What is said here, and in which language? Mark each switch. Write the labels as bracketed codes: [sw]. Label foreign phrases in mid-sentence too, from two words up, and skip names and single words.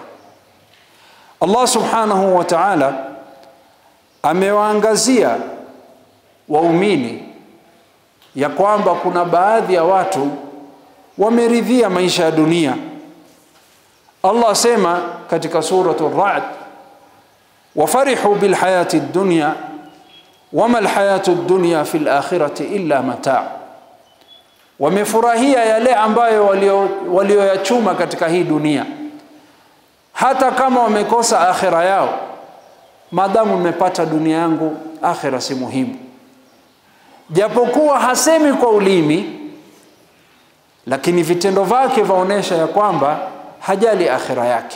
[sw] Allah [ar] سبحانه وتعالى [sw] amewaangazia waumini ya kwamba kuna baadhi ya watu wameridhia maisha ya dunia. Allah sema katika suratul Ra'd, [ar] وفرحوا بالحياة الدنيا وما الحياة الدنيا في الآخرة إلا متاع'. [sw] Wamefurahia yale ambayo walioyachuma katika hii dunia, hata kama wamekosa akhira yao. Madamu nimepata dunia yangu, akhira si muhimu. Japokuwa hasemi kwa ulimi, lakini vitendo vyake vaonesha ya kwamba hajali akhira yake.